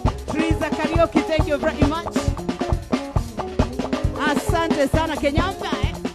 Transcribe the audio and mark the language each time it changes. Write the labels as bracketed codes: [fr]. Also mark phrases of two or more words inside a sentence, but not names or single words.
[en] Triza Karaoke, thank you very much. [sw] Asante sana, Kenyamba, eh.